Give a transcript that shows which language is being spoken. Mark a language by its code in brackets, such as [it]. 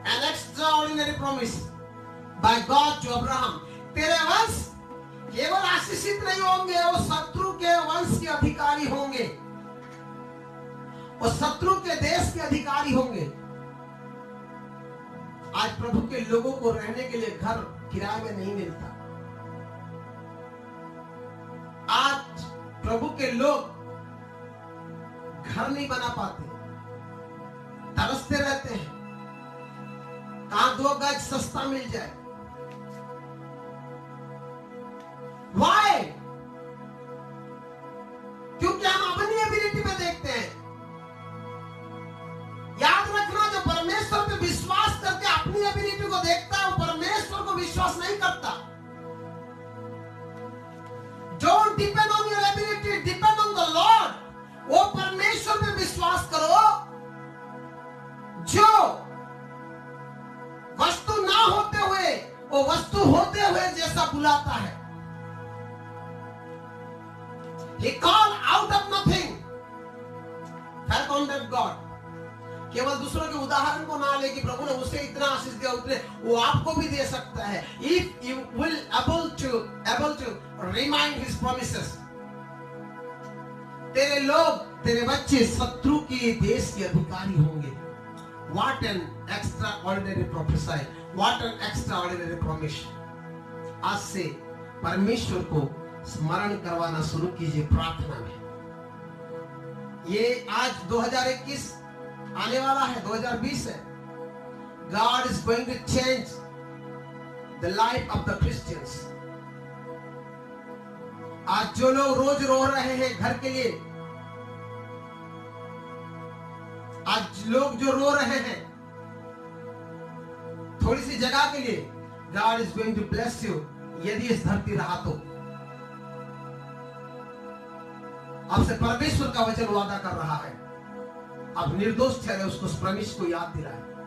[en] extraordinary promise by God to Abraham. [hi] तेरे वंश केवल आशीषित नहीं होंगे, वो शत्रु के वंश के अधिकारी होंगे, वो शत्रु के देश के अधिकारी होंगे। आज प्रभु के लोगों को रहने के लिए घर किराए में नहीं मिलता। आज प्रभु के लोग घर नहीं बना पाते, तरसते रहते हैं कहां 2 गज सस्ता मिल जाए। [en] Why? [hi] क्योंकि हम अपनी एबिलिटी में देखते हैं। याद रखना, जो परमेश्वर पे विश्वास करके अपनी एबिलिटी को देखता है, वो परमेश्वर को विश्वास नहीं करता। [en] Don't depend on your ability, depend on the Lord. [hi] वो परमेश्वर पे विश्वास करो जो वस्तु ना होते हुए वो वस्तु होते हुए जैसा बुलाता है। [en] He called out of nothing, founded God. [hi] केवल दूसरों के उदाहरण को ना ले कि प्रभु ने उसे इतना आशीष दिया, उतने वो आपको भी दे सकता है। [en] If you will able to remind His promises. [hi] तेरे लोग, तेरे बच्चे शत्रु के देश के अधिकारी होंगे। [en] What an extraordinary prophesy, what an extraordinary promise. [hi] आज से परमेश्वर को स्मरण करवाना शुरू कीजिए प्रार्थना में। ये आज 2021 आने वाला है, 2020 है। [en] God is going to change the life of the Christians. [hi] आज जो लोग रोज रो रहे हैं घर के लिए, आज लोग जो रो रहे हैं थोड़ी सी जगह के लिए, [en] God is going to bless you। [hi] यदि इस धरती रहा तो आपसे परमेश्वर का वचन वादा कर रहा है, आप निर्दोष ठहरे, उसको प्रमिश को याद दिलाए।